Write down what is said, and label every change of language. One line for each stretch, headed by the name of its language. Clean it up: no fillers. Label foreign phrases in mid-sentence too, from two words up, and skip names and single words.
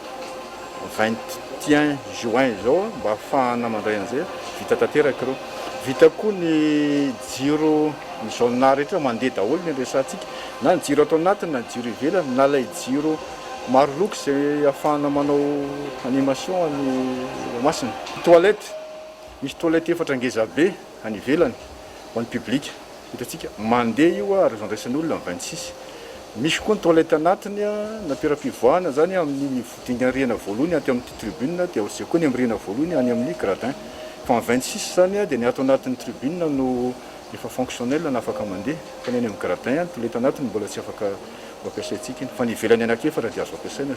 Malagasy: 21 juin zao mba ahafahana mandray an'izay vita tanteraka ireo vita koa ny jiro ny zona rehetra mandeha daholo ny resantsika na ny jiro atao anatiny na ny jiro ivelany na ilay jiro maro loko izay ahafahana manao animation any masina. Toilette misy toilette efatra ngezabe any ivelany ho an'ny public hitantsika mandeha io a
French: raison d'être
Malagasy: olona 26 misy koa ny toilette anatiny na toeram-pivoahana zany amin'ny vodingana rihana voalohany aty amin'ny tribune dia aussi koa ny amin'ny rihana voalohany any amin'ny gradin fa 26 zany dia ny ato anatin'ny tribune no efa fonctionnel na afaka mandeha fa ny any amin'ny gradin toilette anatiny mbola tsy afaka mampiasaintsika fa ny ivelany anankefatra dia azo ampiasaina.